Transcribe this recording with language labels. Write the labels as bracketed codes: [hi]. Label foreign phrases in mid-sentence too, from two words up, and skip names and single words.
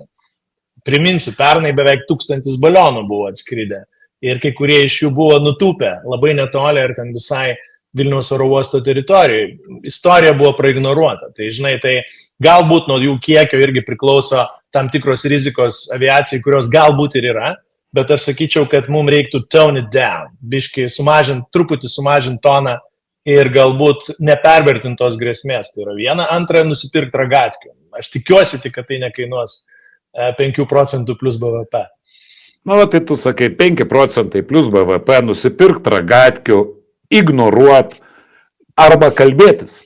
[lt] Priminsiu, pernai beveik 1000 balionų buvo atskridę ir kai kurie iš jų buvo nutūpę labai netoli ir ten visai Vilniaus oro uosto teritorijoje. Istorija buvo praignoruota. Tai tai galbūt nuo jų kiekio irgi priklauso tam tikros rizikos aviacijai, kurios galbūt ir yra, bet aš sakyčiau, kad mums reiktų [en] tone it down, [lt] biškai truputį sumažinti toną ir galbūt nepervertintos grėsmės. Tai yra viena, antra, nusipirkti ragatkių. Aš tikiuosi tik, kad tai nekainuos 5% plus BVP. Na, tai tu sakai 5% plus BVP, nusipirkti ragatkių, ignoruot arba kalbėtis.